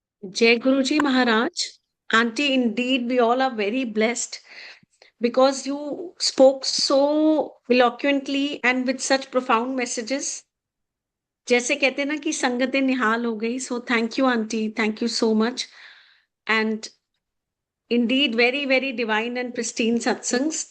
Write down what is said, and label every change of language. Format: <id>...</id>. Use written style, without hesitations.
<hi>Jai Guruji Maharaj.</hi> <en>Auntie, indeed, we all are very blessed because you spoke so eloquently and with such profound messages.</en> <hi>जैसे कहते हैं ना कि संगतें निहाल हो गई.</hi> <en>So thank you, Auntie. Thank you so much. And indeed, very, very divine and pristine satsangs.</en>